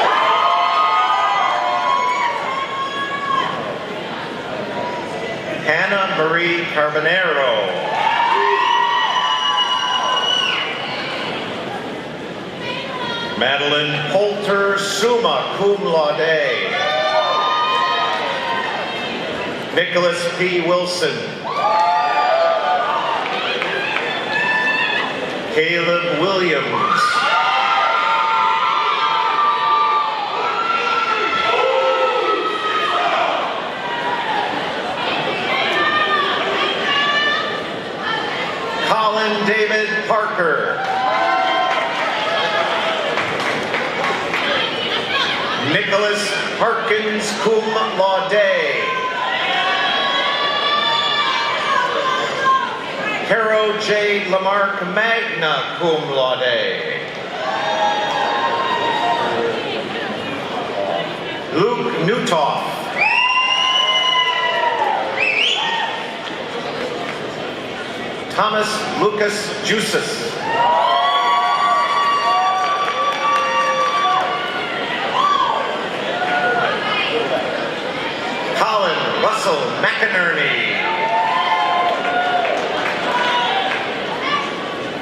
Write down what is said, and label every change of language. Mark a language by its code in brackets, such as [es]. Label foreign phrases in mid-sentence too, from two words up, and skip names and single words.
[en] Hannah Marie Carbonero. Madeline Poulter, [la] summa cum laude. [en] Nicholas P. Wilson. Caleb Williams. Colin David Parker. Nicholas Harkins, [la] cum laude. [en] Caro J. Lamarck, [la] magna cum laude. [en] Luke Newtoff. Thomas Lucas Jusis. Colin Russell McInerney.